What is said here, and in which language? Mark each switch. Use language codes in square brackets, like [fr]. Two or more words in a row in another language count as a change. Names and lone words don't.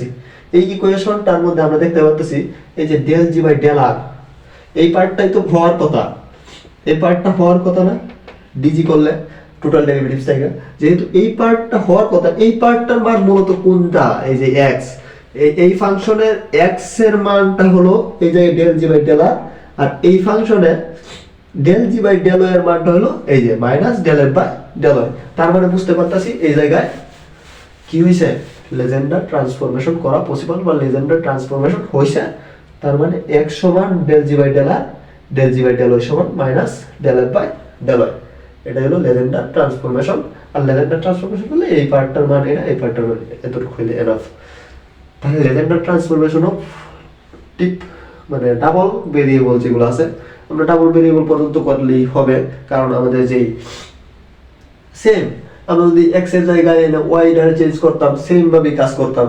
[bn] এই ইকুয়েশনটার মধ্যে আমরা দেখতে পাচ্ছি এই যে [en] del g by del r, [bn] এই পার্টটাই তো হওয়ার কথা, এই পার্টটা হওয়ার কথা না dg করলে [en] total derivatives [bn] থেকে, যেহেতু এই পার্টটা হওয়ার কথা, এই পার্টটার মান মূলত কোনটা, এই যে x, এই ফাংশনের x এর মানটা হলো এই যে [en] del g by del r, [bn] আর এই ফাংশনের [en] del g by del y [bn] এর মানটা হলো এই যে [en] minus del f by del y. [bn] তার মানে বুঝতে পারতাছি এই জায়গায় কি হইছে, [en] Legendre transformation করা possible [bn] বা [en] Legendre transformation [bn] হইছে। তার মানে x সমান [en] del g by del r, del g by del y [bn] সমান [en] minus del f by del y. [bn] এটা হলো [en] Legendre transformation. [bn] আর [en] Legendre transformation [bn] করলে এই পার্টটার মান এটা, এই পার্টটার মান এতটুকু হইলে এনাফ। তাহলে [en] Legendre transformation of tip [bn] মানে [en] double variable [bn] যেগুলো আছে, আমরা [en] double variable [bn] পর্যন্ত করলেই হবে, কারণ আমাদের যেই সেম আমরা যদি x এর জায়গায় y দ্বারা চেঞ্জ করতাম সেম ভাবে কাজ করতাম।